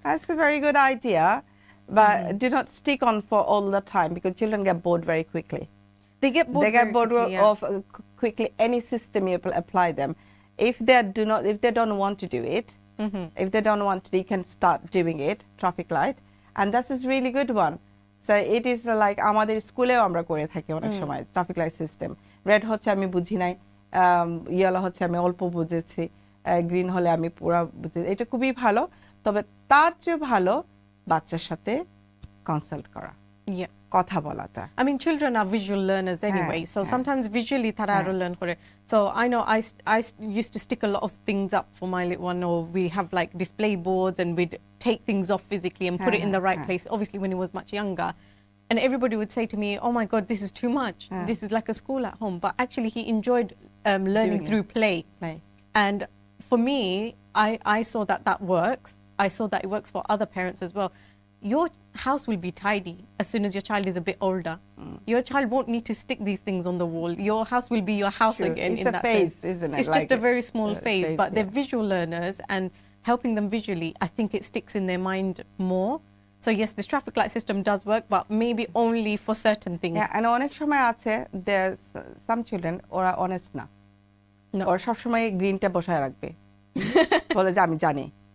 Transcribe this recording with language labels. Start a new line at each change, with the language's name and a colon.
English: That's a very good idea, but do not stick on for all the time because children get bored very quickly. They get bored quickly, of quickly any system you apply them. If they don't want to do it, if they don't want to, they can start doing it, traffic light, and that is really good one. So it is like
Bangla: আমাদের স্কুলেও আমরা করে থাকি অনেক সময় traffic light system. Red হচ্ছে আমি বুঝি নাই, ইয়েলো হচ্ছে আমি অল্প বুঝেছি, গ্রিন হলে আমি পুরো বুঝেছি। এটা খুবই ভালো। তবে তার চেয়ে ভালো বাচ্চার সাথে কনসাল্ট করা, কথা বলাটা।
English: I mean, children are visual learners anyway, so sometimes visually
Bangla: thara aro learn kore.
English: So I know I used to stick a lot of things up for my little one, or we have like display boards and we'd take things off physically and put it in the right place, obviously when he was much younger. And everybody would say to me, oh my God, this is too much. This is like a school at home. But actually he enjoyed learning through play. And for me, I saw that works. I saw that it works for other parents as well. Your house will be tidy as soon as your child is a bit older. Your child won't need to stick these things on the wall. Your house will be your house again. It's a phase, isn't it? It's just a very small phase, but they're visual learners, and helping them visually, I think it sticks in their mind more. So yes, this traffic light system does work, but maybe only for certain things. Yeah, and
Bangla: অনেক সময় আছে
English: there's some children
Bangla: ওরা honest না, ওরা সবসময় গ্রিনটা বসায় রাখবে, বলে যে আমি জানি।